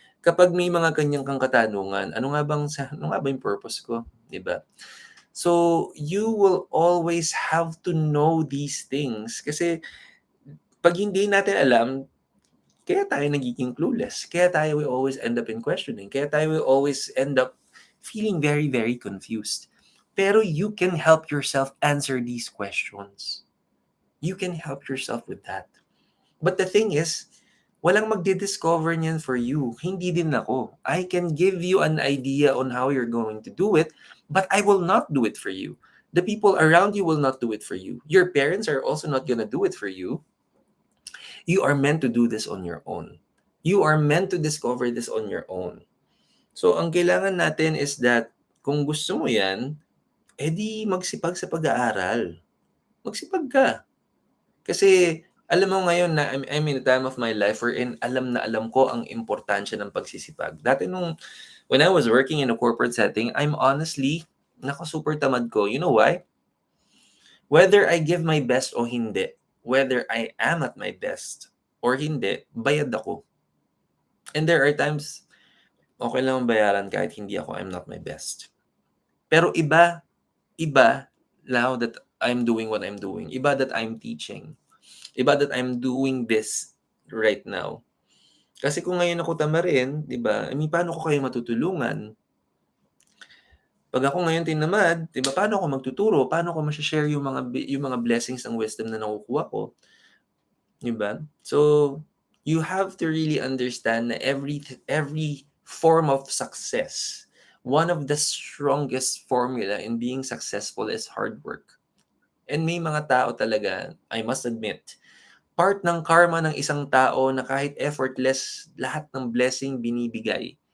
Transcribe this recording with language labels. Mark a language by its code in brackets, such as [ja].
[tl] Kapag may mga kanyang kang katanungan, ano nga ba yung purpose ko? Diba? [en] So, you will always have to know these things. [tl] Kasi, pag hindi natin alam, kaya tayo nagiging clueless. Kaya tayo [en] will always end up in questioning. Kaya tayo will always end up feeling very, very confused. Pero you can help yourself answer these questions. You can help yourself with that. But the thing is, [tl] walang magdi-discover niyan [en] for you. [tl] Hindi din ako. [en] I can give you an idea on how you're going to do it, but I will not do it for you. The people around you will not do it for you. Your parents are also not gonna do it for you. You are meant to do this on your own. You are meant to discover this on your own. [tl] So, ang kailangan natin [en] is that [tl] kung gusto mo yan, edi magsipag sa pag-aaral. Magsipag ka. Kasi alam mo ngayon na [en] I'm in a time of my life wherein [tl] alam na alam ko ang importansya ng pagsisipag. [en] Dati when I was working in a corporate setting, I'm honestly, [tl] super tamad ko. [en] You know why? Whether I give my best o hindi, whether I am at my best or hindi, [tl] bayad ako. [en] And there are times, [tl] okay lang bayaran kahit hindi [en] I'm not my best. Pero iba, now that I'm doing what I'm doing, iba that I'm teaching, iba that I'm doing this right now. [tl] Kasi kung ngayon ako tamarin, di ba, paano ko kayo matutulungan? Pag ako ngayon tinamad, di ba, paano ako magtuturo? Paano ko ma-share yung mga blessings ng wisdom na nakukuha ko? Di ba? [en] So, you have to really understand na every form of success, one of the strongest formula in being successful is hard work. [tl] And may mga tao talaga, [en] I must admit, [tl] part ng karma ng isang tao na kahit effortless, lahat ng blessing binibigay.